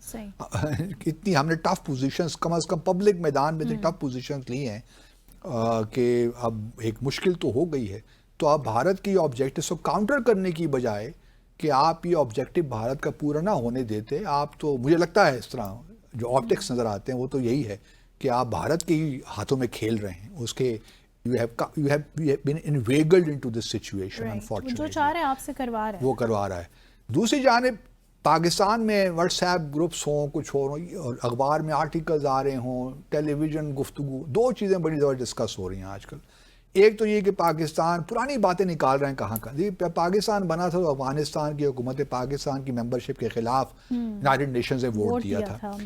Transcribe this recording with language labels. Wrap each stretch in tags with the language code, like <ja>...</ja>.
<ur>اتنی ہم نے ٹف پوزیشنز کم از کم پبلک میدان میں ٹف پوزیشنز لی ہیں کہ اب ایک مشکل تو ہو گئی ہے. تو اب بھارت کی آبجیکٹو کو کاؤنٹر کرنے کی بجائے کہ آپ یہ آبجیکٹو بھارت کا پورا نہ ہونے دیتے، آپ تو مجھے لگتا ہے اس طرح جو آپٹکس نظر آتے ہیں وہ تو یہی ہے کہ آپ بھارت کے ہی ہاتھوں میں کھیل رہے ہیں. اس کے</ur> <en>you have been inveigled into this situation, unfortunately.</en> <ur>جو چاہ رہے ہیں آپ سے کروا رہے ہیں، وہ کروا رہا ہے. دوسری جانب پاکستان میں واٹس ایپ گروپس ہوں، کچھ ہو، اور اخبار میں آرٹیکلز آ رہے ہوں، ٹیلی ویژن گفتگو، 2 چیزیں بڑی زیادہ ڈسکس ہو رہی ہیں آج کل. ایک تو یہ کہ پاکستان پرانی باتیں نکال رہے ہیں کہاں کا. جی پاکستان بنا تھا تو افغانستان کی حکومت پاکستان کی ممبرشپ کے خلاف یونائیٹڈ نیشنز نے ووٹ دیا تھا.</ur>